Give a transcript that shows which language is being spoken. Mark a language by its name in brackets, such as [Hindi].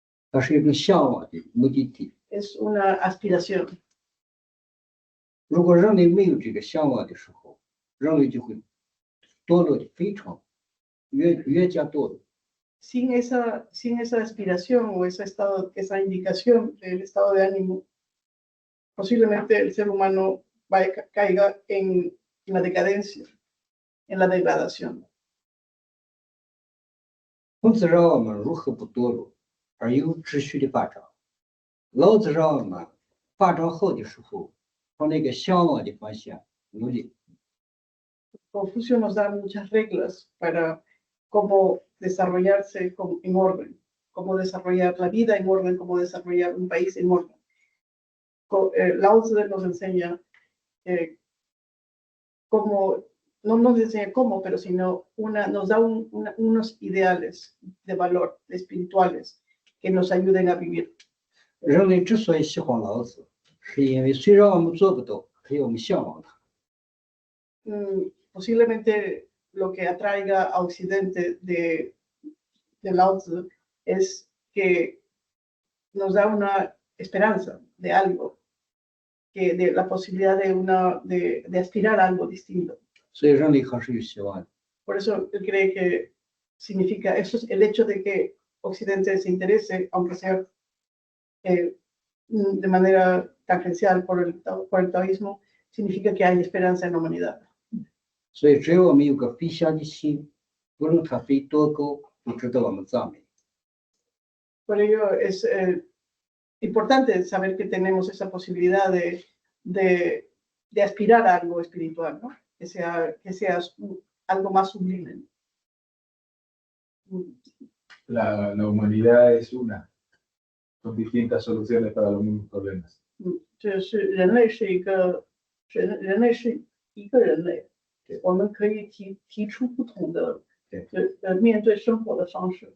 [Chinese] 它是一种向往的目的地。 [Spanish] Es una aspiración. [Chinese] 如果人类没有这个向往的时候，人类就会堕落的非常越加堕落。 [Spanish] Sin esa aspiración o esa indicación del estado de ánimo, posiblemente el ser humano caiga en la decadencia, en la degradación. [Chinese] 孔子让我们如何不堕落，而有秩序的发展。老子让我们发展好的时候，朝那个向往的方向努力。 [Spanish] Confucio nos da muchas reglas para cómo desarrollarse en orden, cómo desarrollar la vida en orden, cómo desarrollar un país en orden. Lao Tzu nos enseña cómo, no nos enseña cómo, pero sino nos da unos ideales de valor espirituales que nos ayuden a vivir. [Chinese] 人类之所以喜欢老子，是因为虽然我们做不到，可以我们向往它。 [Spanish] Posiblemente lo que atraiga a Occidente de Lao Tzu es que nos da una esperanza de algo, de la posibilidad de aspirar a algo distinto. [Chinese] 所以人类还是有希望的。 [Spanish] Por eso él cree que significa, eso es el hecho de que Occidente se interese, aunque sea de manera tangencial por el taoísmo, significa que hay esperanza en la humanidad. [Chinese] 所以只要我们有个飞翔的心，无论它飞多高，都值得我们赞美。 [Spanish] Por ello es importante saber que tenemos esa posibilidad de aspirar a algo espiritual, ¿no? Que sea algo más sublime. La humanidad es una, con distintas soluciones para los mismos problemas. [Chinese] 就是人类是一个人类，我们可以提出不同的面对生活的方式。